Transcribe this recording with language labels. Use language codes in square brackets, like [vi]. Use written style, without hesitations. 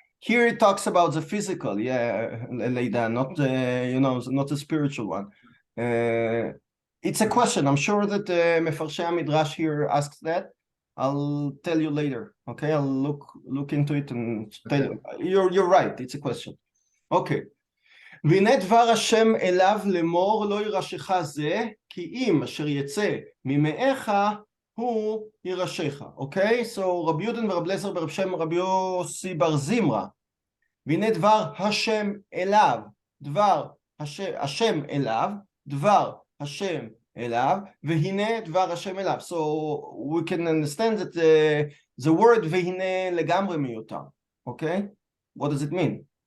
[en] Here it talks about the physical, yeah, Leida, not not a spiritual one. It's a question. I'm sure that Mefarshei Midrash here asks that. I'll tell you later. Okay, I'll look into it and tell you. You're right. It's a question. Okay. [he] והנה דבר השם אליו לאמור לא ירשך זה כי אם אשר יצא ממאיך הוא ירשך. אוקיי? So רבי יודן ורב אליעזר ברב שם רבי יוסי בר זמרה. והנה דבר השם אליו, דבר השם אליו, דבר השם אליו, והנה דבר השם אליו. [en] So we can understand that the word והנה [he] לגמרי מיותר. אוקיי? [en] What does it mean?